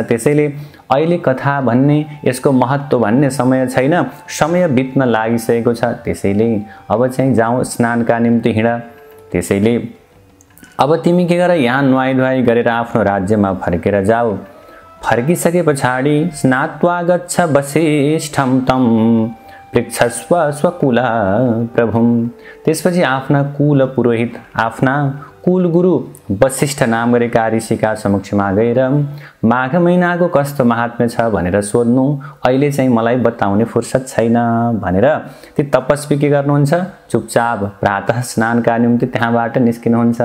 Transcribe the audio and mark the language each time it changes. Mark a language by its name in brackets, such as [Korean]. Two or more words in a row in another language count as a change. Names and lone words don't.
[Nepali] त्यसैले अहिले कथा भन्ने, यसको महत्त्व भन्ने समय छैन, समय बित्न लागिसकेको छ। त्यसैले अब चाहिँ जाउँ स्नानका निम्ति हिँड। त्यसैले अब तिमी के गर, यहाँ नुहाई गरेर आफ्नो राज्यमा फर्केर जाऊ। फर्किसके पछाडि [Sanskrit] स्नात्वा गच्छ वसिष्ठं तं पृच्छस्व स्वकुल प्रभुम। [Nepali] त्यसपछि आफ्ना कुल पुरोहित, आफ्ना कुल गुरु वशिष्ठ नाम गरेका ऋषिका समक्षमा गएर माघ महिनाको कस्तो महात्म्य छ भनेर सोध्नु। अहिले चाहिँ मलाई बताउने फुर्सद छैन भनेर ती तपस्वी के गर्नुहुन्छ, चुपचाप प्रातः स्नानका निम्ति त्यहाँबाट निस्किनुहुन्छ।